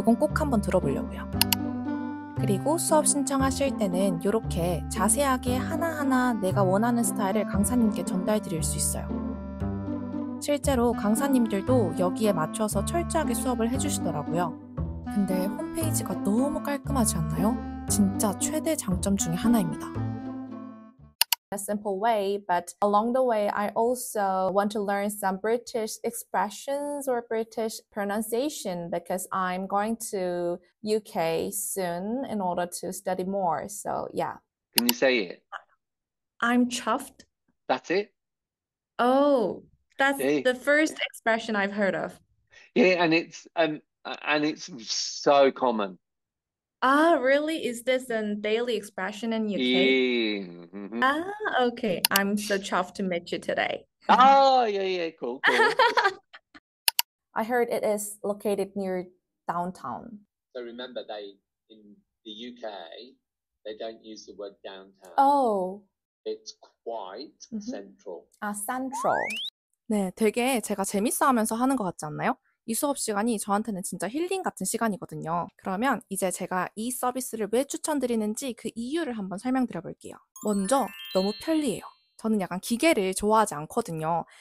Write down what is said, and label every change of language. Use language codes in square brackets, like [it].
[ko] 요건 꼭 한번 들어보려고요. 그리고 수업 신청하실 때는 이렇게 자세하게 하나하나 내가 원하는 스타일을 강사님께 전달 드릴 수 있어요. 실제로 강사님들도 여기에 맞춰서 철저하게 수업을 해주시더라고요. 근데 홈페이지가 너무 깔끔하지 않나요? 진짜 최대 장점 중에 하나입니다. [en] A simple way, but along the way, I also want to learn some British expressions or British pronunciation because I'm going to UK soon in order to study more. So yeah. Can you say it? I'm chuffed. That's it? Oh, that's Yeah. the first expression I've heard of. Yeah, and it's so common. Ah, really? Is this a daily expression in UK? Yeah. Mhm. Ah, okay. I'm so chuffed to meet you today. Oh, yeah, cool. I heard it is located near downtown. So remember, in the UK, they don't use the word downtown. Oh, It's quite central. [ko] 아, central. 네, 되게 제가 재밌어 하면서 하는 것 같지 않나요? 이 수업 시간이 저한테는 진짜 힐링 같은 시간이거든요. 그러면 이제 제가 이 서비스를 왜 추천드리는지 그 이유를 한번 설명드려 볼게요. 먼저 너무 편리해요. 저는 약간 기계를 좋아하지 않거든요.